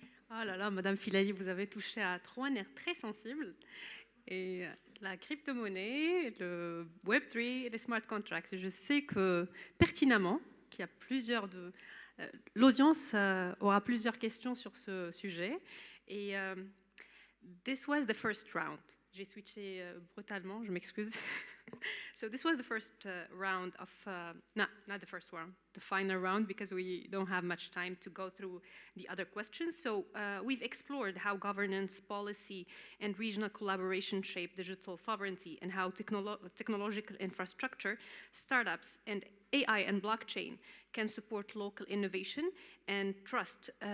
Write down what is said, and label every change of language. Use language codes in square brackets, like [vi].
[fr] Oh là là, Madame Filali, vous avez touché à 3 nerfs très sensibles. Et la crypto-monnaie, le Web3 et les smart contracts. Je sais que pertinemment qu'il y a plusieurs de... l'audience aura plusieurs questions sur ce sujet. [en] Et this was the first round. [fr] J'ai switché brutalement, je m'excuse. [en] So this was the first round of... not the first round, the final round, because we don't have much time to go through the other questions. So we've explored how governance, policy, and regional collaboration shape digital sovereignty and how technological infrastructure, startups, and AI and blockchain can support local innovation and trust.